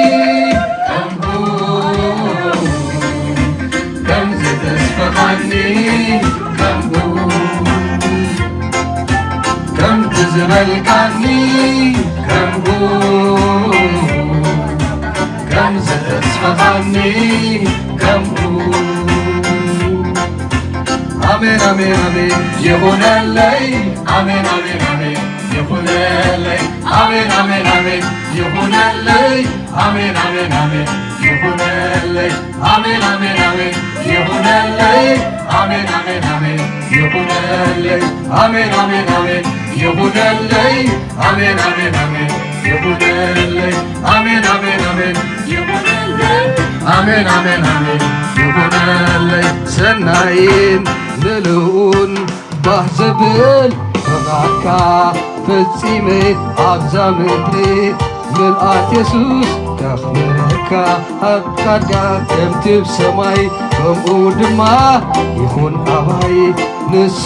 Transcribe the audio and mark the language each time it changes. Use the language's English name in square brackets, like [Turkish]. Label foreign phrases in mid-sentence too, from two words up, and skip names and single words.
[Tigrinya] ከም ዝተስፋኻኒ ከምቲ ዝበልካኒ ከም ዝተስፋኻኒ አሜን አሜን አሜን [Amharic] ይሁንልኝ አሜን አሜን አሜን ይሁንልኝ አሜን አሜን አሜን ይሁንልኝ አሜን አሜን አሜን ይሁንልኝ አሜን አሜን አሜን ይሁንልኝ አሜን አሜን አሜን ይሁንልኝ አሜን አሜን አሜን ይሁንልኝ አሜን አሜን አሜን ይሁንልኝ አሜን አሜን አሜን ይሁንልኝ አሜን አሜን አሜን ይሁንልኝ [Tigrinya] ሰናይን ምልኡን ባህ ዘብል ተባካ ፈጺመ ኣብዛ ምድሪ ምልኣት ኢየሱስ ከኽብረካ ኣብ ጻድቃ ከምቲ ብሰማይ ከምኡ ድማ ይኹን ኣባይ ንሱ